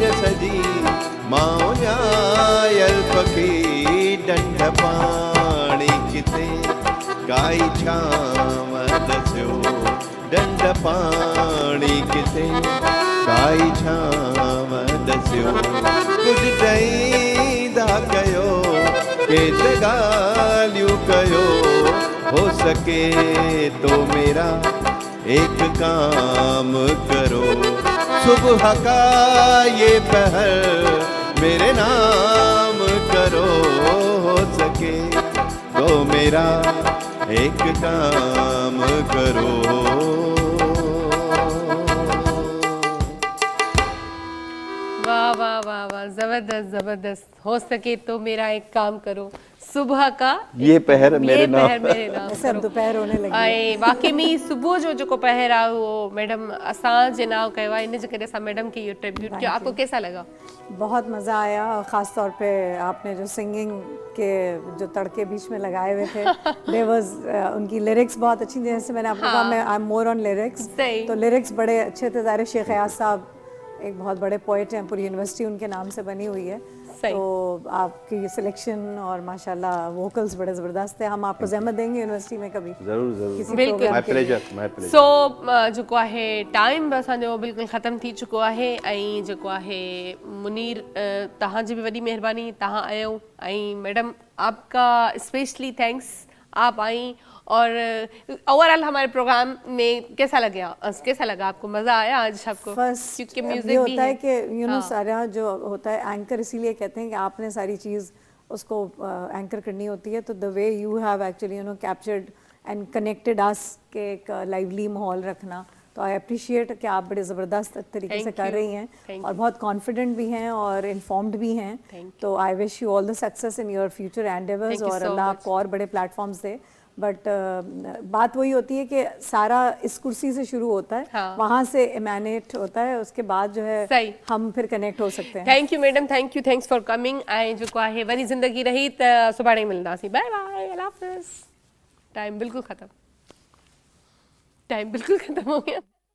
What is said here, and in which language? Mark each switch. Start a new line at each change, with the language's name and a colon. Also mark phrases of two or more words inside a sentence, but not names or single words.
Sindhi: सॼी मां उञायल पखी डंड पाणी किथे काई छांव दसियो डंड पाणी किथे काई छांव दसियो कुझु चाहींदा कयो के त ॻाल्हियूं कयो
Urdu: ہو سکے تو میرا ایک کام کرو صبح کا یہ پہر میرے نام کرو ہو سکے تو میرا ایک کام کرو واہ واہ واہ واہ زبردست زبردست ہو سکے تو میرا ایک کام کرو صبح کا یہ پہر میرے نام میرے نام ایسے اب دوپہر ہونے لگی
Sindhi: ऐं वाक़ई में सुबुह जो जेको पहर आहे उहो मैडम असांजे नाव कयो आहे इन जे करे असां मैडम खे इहो ट्रिब्यूट
Urdu: کیا آپ کو کیسا لگا بہت مزہ آیا اور خاص طور پہ آپ نے جو سنگنگ کے جو تڑکے بیچ میں لگائے ہوئے تھے
English: they was
Urdu: ان کی لرکس بہت اچھی جیسے میں نے آپ کو کہا میں
English: I am more on lyrics
Urdu: صحیح. تو لرکس بڑے اچھے تھے ظاہر شیخ ایاز صاحب ایک بہت بڑے پوئٹ ہیں، پوری یونیورسٹی ان کے نام سے بنی ہوئی ہے. صحیح. تو آپ کی سلیکشن اور ماشاءاللہ ووکلز بڑے زبردست ہے. ہم آپ کو زحمت دیں گے یونیورسٹی میں کبھی ضرور ضرور, کسی بالکل. پروگرام
English: My
Urdu: کے لیے.
English: Pleasure, my pleasure.
Sindhi: सो जेको आहे टाइम बि असांजो बिल्कुलु ख़तमु थी चुको आहे ऐं जेको आहे मुनीर तव्हांजी बि वॾी महिरबानी, तव्हां आयो ऐं मैडम
Urdu: آپ کا اسپیشلی تھینکس، آپ آئی اور اوورآل ہمارے پروگرام میں کیسا لگا آپ کو، مزہ آیا آج آپ کو?
English: First
Urdu: کیونکہ یہ میوزک بھی ہوتا ہے کہ
English: you know
Urdu: ہاں. سارا جو ہوتا ہے اینکر، اسی لیے کہتے ہیں کہ آپ نے ساری چیز اس کو اینکر کرنی ہوتی ہے. تو
English: the way you have actually you know captured and connected us
Urdu: کے ایک لائیولی ماحول رکھنا، تو
English: I appreciate
Urdu: کہ آپ بڑے زبردست طریقے سے
English: Thank
Urdu: کر
English: you.
Urdu: رہی ہیں
English: Thank
Urdu: اور
English: you.
Urdu: بہت کانفیڈنٹ بھی ہیں اور انفارمڈ بھی ہیں.
English: Thank तो I wish you all the success in your future endeavors Thank you
Urdu: اور
English: so
Urdu: اللہ
English: much.
Urdu: آپ کو اور بڑے پلیٹفارمز دے۔ بٹ بات وہی ہوتی ہے کہ سارا اس کرسی سے شروع ہوتا ہے, ہاں. وہاں سے امینیٹ ہوتا ہے، اس کے بعد جو ہے صحیح. ہم پھر کنیکٹ ہو سکتے ہیں.
English: Thank you madam, Thank you, thanks for coming
Sindhi: ऐं जेको आहे वरी ज़िंदगी रही त सुभाणे मिलंदासीं।
English: Bye bye,
Urdu: اللہ حافظ۔ ٹائم بلکل ختم ہو گیا.